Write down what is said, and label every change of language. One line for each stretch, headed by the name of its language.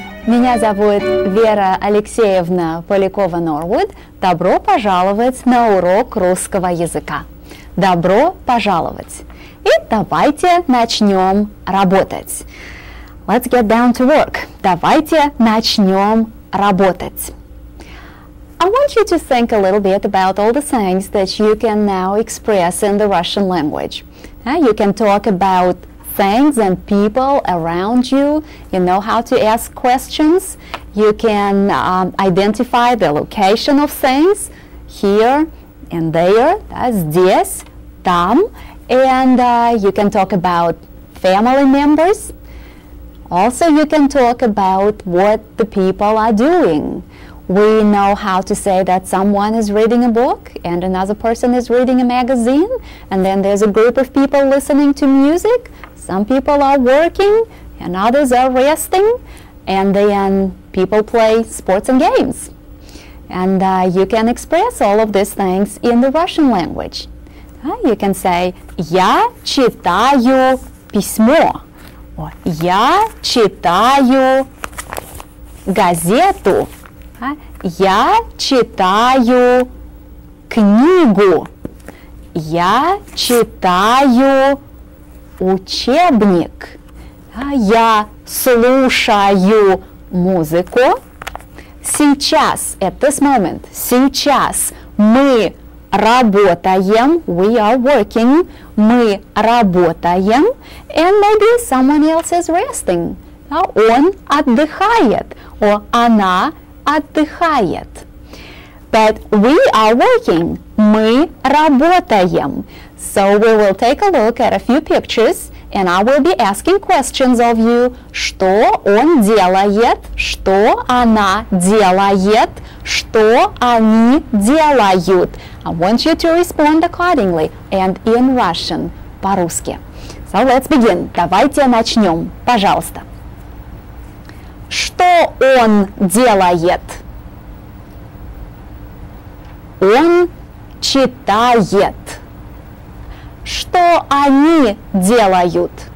Russian: Меня зовут Вера Алексеевна Полякова-Норвуд. Добро пожаловать на урок русского языка. Добро пожаловать! И давайте начнем работать.
English: Let's get down to work.
Russian: Давайте начнем работать.
English: I want you to think a little bit about all the things that you can now express in the Russian language. You can talk about things and people around you. You know how to ask questions. You can identify the location of things here and there.
Russian: Здесь, там.
English: And you can talk about family members. Also, you can talk about what the people are doing. We know how to say that someone is reading a book and another person is reading a magazine, and then there's a group of people listening to music. Some people are working and others are resting, and then people play sports and games. And you can express all of these things in the Russian language. You can say
Russian: «Я читаю письмо», or «Я читаю газету», «Я читаю книгу», «Я читаю учебник», «Я слушаю музыку».
English: Сейчас, at this moment,
Russian: сейчас мы работаем,
English: we are working,
Russian: мы работаем,
English: and maybe someone else is resting.
Russian: Он отдыхает, or она отдыхает.
English: But we are working,
Russian: мы работаем.
English: So we will take a look at a few pictures, and I will be asking questions of you.
Russian: Что он делает, что она делает, что они делают.
English: I want you to respond accordingly and in Russian, по-русски. So let's begin.
Russian: Давайте начнем, пожалуйста. Что он делает? Он читает. Что они делают?